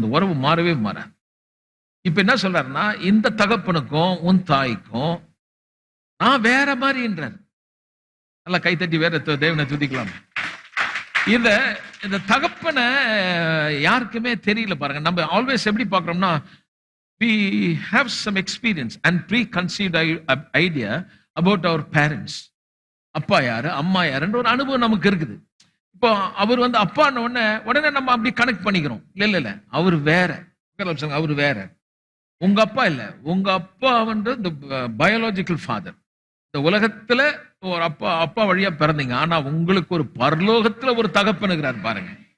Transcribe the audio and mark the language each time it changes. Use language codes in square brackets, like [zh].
[ta] அந்த உறவு மாறவே மாறாது. இப்ப என்ன சொல்றாருன்னா, இந்த தகப்பனுக்கும் உன் தாய்க்கும் நான் வேற மாதிரின்றார். நல்லா கைத்தட்டி வேற தேவனை துதிக்கலாம். இந்த தகப்பனை யாருக்குமே தெரியல பாருங்க. நம்ம ஆல்வேஸ் எப்படி பார்க்கிறோம்னா, [en] we have some experience and preconceived idea about our parents. [ta] அப்பா யாரு, அம்மா யாருன்ற ஒரு அனுபவம் நமக்கு இருக்குது. இப்போ அவர் அப்பான்னு உடனே நம்ம அப்படி கனெக்ட் பண்ணிக்கிறோம். இல்ல இல்ல, அவர் வேற. அவர் வேற. உங்க அப்பா இல்ல, உங்க அப்பா இந்த பயாலஜிக்கல் ஃபாதர். இந்த உலகத்துல ஒரு அப்பா வழியா பிறந்தீங்க. ஆனா உங்களுக்கு ஒரு பரலோகத்துல ஒரு தகப்பன் இருக்கிறார் பாருங்க.